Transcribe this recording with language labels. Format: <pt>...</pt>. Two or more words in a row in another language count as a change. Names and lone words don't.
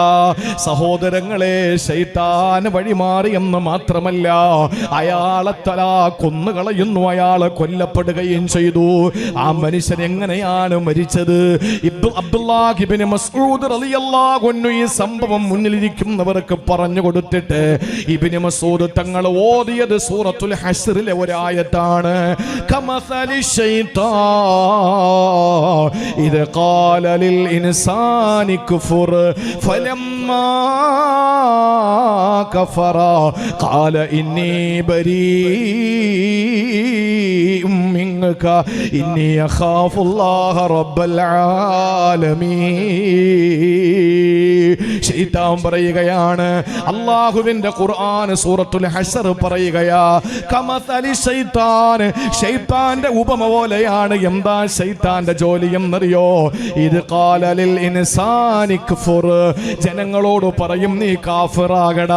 <ml>സഹോദരങ്ങളെ, ശൈത്താൻ വഴിമാറിയെന്ന് മാത്രമല്ല, അയാളെ തലാ കൊന്നുകളയുന്നു, അയാളെ കൊല്ലപ്പെടുകയും ചെയ്തു. ആ മനുഷ്യൻ എങ്ങനെയാണ് മരിച്ചത്? അബ്ദുല്ലാഹ് ഇബ്നു മസ്ഊദ്</ml> <ar>رضي الله عنه</ar> <ml>ഈ സംഭവം മുന്നിലിരിക്കുന്നവർക്ക് പറഞ്ഞു കൊടുത്തിട്ട് ഇബ്നു മസ്ഊദ് തങ്ങൾ ഓതിയത് സൂറത്തുൽ ഹശ്റിലെ ഒരായത്താണ്.</ml> <ar>കമസലി الشيطان إذ قال للإنسان كفر فلما كفر قال إني بريء منك إني أخاف الله رب العالمين.</ar> <ml>ശൈത്താൻ പറയുകയാണ്, അല്ലാഹുവിന്റെ ഖുർആൻ സൂറത്തുൽ ഹശർ പറയുകയാ,</ml> <ar>كمثل الشيطان,</ar> <ml>ശൈത്താന്റെ ഉപമ പോലെയാണ്. എന്താ ശൈത്താന്റെ ജോലി എന്നറിയോ? ഇത്</ml> <ar>قال للإنسان اكفر,</ar> <ml>ജനങ്ങളോട് പറയും നീ കാഫിറാകടാ.</ml>